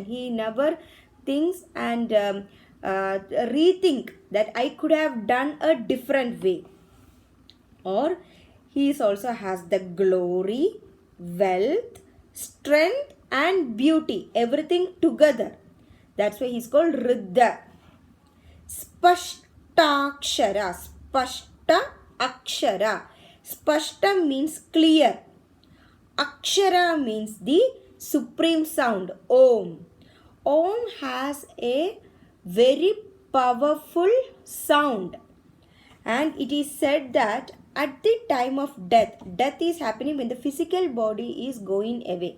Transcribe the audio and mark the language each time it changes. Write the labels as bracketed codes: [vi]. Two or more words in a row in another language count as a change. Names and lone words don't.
[en] He never thinks and rethink that I could have done a different way. Or he also has the glory, wealth, strength and beauty. Everything together. That's why he's called Riddha. Spashtakshara. Spashta Akshara. Spashta means clear. Akshara means the supreme sound. Om. Om has a very powerful sound. And it is said that at the time of death, death is happening when the physical body is going away.